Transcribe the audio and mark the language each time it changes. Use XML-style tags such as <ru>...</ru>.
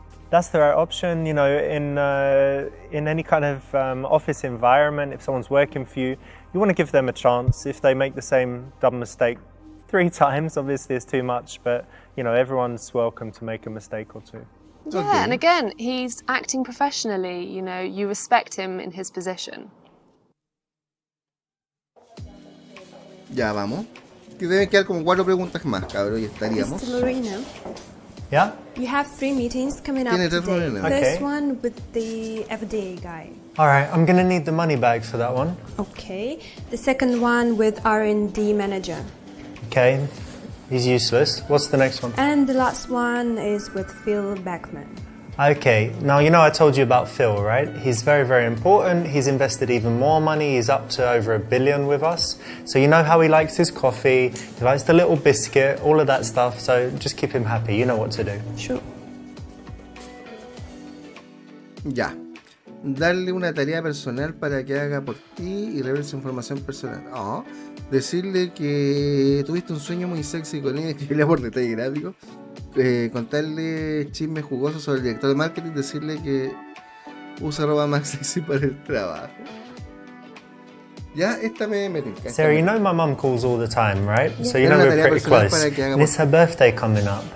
<en>That's the right option, you know, in any kind of office environment, if someone's working for you, you want to give them a chance. If they make the same dumb mistake 3 times, obviously it's too much, but, you know, everyone's welcome to make a mistake or 2. Yeah, Okay. and again, he's acting professionally, you know, you respect him in his position.</en> <es>Ya, vamos. Que deben quedar como 4 preguntas más, cabrón, y estaríamos.</es> <en>Mr. Lorena, Yeah? you have 3 meetings coming up</en> <es>Tiene 3</es> <en>today.</en> <es>reuniones.</es> <en>Okay. First one with the everyday guy. All right, I'm going to need the money bag for that one. Okay. The second one with R&D manager. Okay, he's useless. What's the next one? And the last one is with Phil Beckman. Okay, now you know I told you about Phil, right? He's very, very important. He's invested even more money. He's up to over $1 billion with us. So you know how he likes his coffee, he likes the little biscuit, all of that stuff. So just keep him happy. You know what to do. Sure.</en> <es>Ya. Darle una tarea personal para que haga por ti y revele su información personal. Oh. Decirle que tuviste un sueño muy sexy con ella, escribirle por detalle gráfico. Contarle chismes jugosos sobre el director de marketing. Decirle que usa ropa más sexy para el trabajo. Ya, esta me tinca.</es> <en>Sarah, you know my mum calls all the time, right? Yeah. So you know</en> <es>Era una</es> <en>we're</en> <es>tarea</es> <en>pretty</en> <es>personal</es> <en>close.</en> <es>para que haga</es> <en>And it's her birthday coming up.</en>